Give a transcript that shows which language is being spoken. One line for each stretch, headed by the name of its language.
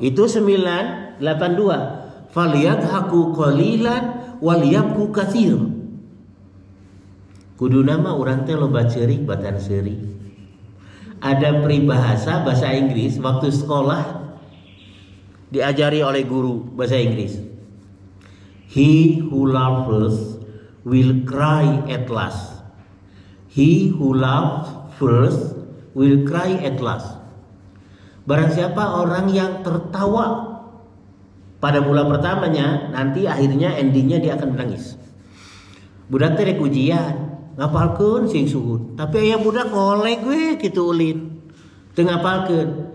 Indonesian: Itu 982.
Arabic: Falyadhaku qalilan walyabku katsir.
Sundanese: Kuduna mah urang teh loba ceurik batan seuri.
Indonesian: Ada peribahasa bahasa Inggris waktu sekolah diajari oleh guru bahasa Inggris.
English: He who laughs will cry at last. He who laughs first will cry at last.
Indonesian: Barang siapa orang yang tertawa pada mula pertamanya, nanti akhirnya endingnya dia akan menangis.
Sundanese: Budak teh rek ujian, ngapalkeun sing suhud. Tapi aya budak ngolek we kitu ulin. Teu ngapalkeun.